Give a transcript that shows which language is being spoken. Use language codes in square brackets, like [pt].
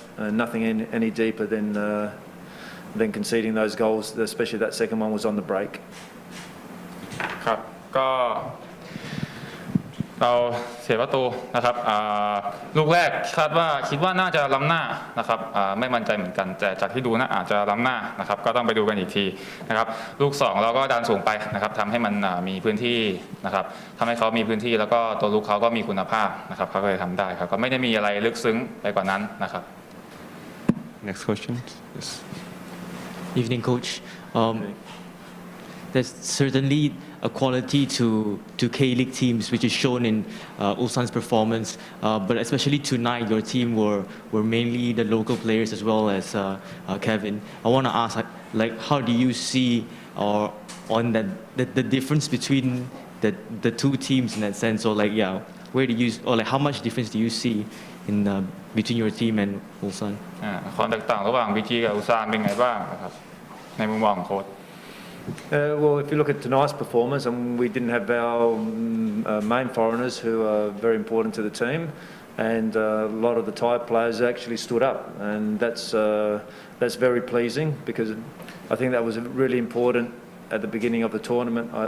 [en] Nothing any deeper than conceding those goals, especially that second one was on the break. [th] ครับก็เราเสียประตูนะครับลูกแรกคิดว่าน่าจะล้ำหน้านะครับไม่มั่นใจเหมือนกันแต่จากที่ดูนะอาจจะล้ำหน้านะครับก็ต้องไปดูกันอีกทีนะครับลูก2เราก็ดันสูงไปนะครับทำให้มันมีพื้นที่นะครับทำให้เขามีพื้นที่แล้วก็ตัวลูกเขาก็มีคุณภาพนะครับเขาก็เลยทำได้ครับก็ไม่ได้มีอะไรลึกซึ้งไปกว่านั้นนะครับ [en] Next question. Yes. Evening, Coach. There's certainly a quality to K-League teams which is shown in Ulsan's performance, but especially tonight your team were mainly the local players as well as Kevin. I want to ask, like, how do you see on the difference between the two teams in that sense, or like where do you or like how much difference do you see in between your team and Ulsan? [th] ความแตกต่างระหว่าง BG กับ Ulsan เป็นไงบ้างนะครับในมุมมองของโค้ช [en] Well, if you look at tonight's performance, we didn't have our main foreigners who are very important to the team, and a lot of the Thai players actually stood up, and that's very pleasing because I think that was really important at the beginning of the tournament.